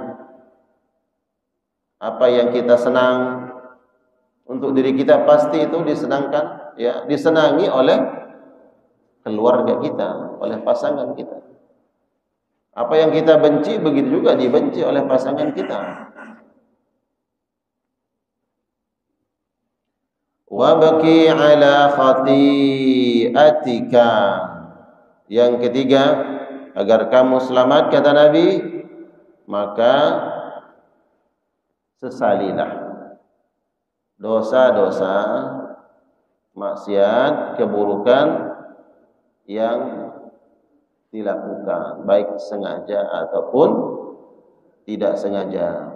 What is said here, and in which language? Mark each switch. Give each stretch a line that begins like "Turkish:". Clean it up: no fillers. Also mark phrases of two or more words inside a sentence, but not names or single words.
Indonesian: Apa yang kita senang untuk diri kita pasti itu disenangkan, ya, disenangi oleh keluarga kita, oleh pasangan kita. Apa yang kita benci begitu juga dibenci oleh pasangan kita.
Arabic: Wa baqi ala khati'atika.
Indonesian: Yang ketiga, agar kamu selamat kata Nabi, maka sesalilah dosa-dosa, maksiat, keburukan yang dilakukan, baik sengaja ataupun tidak sengaja.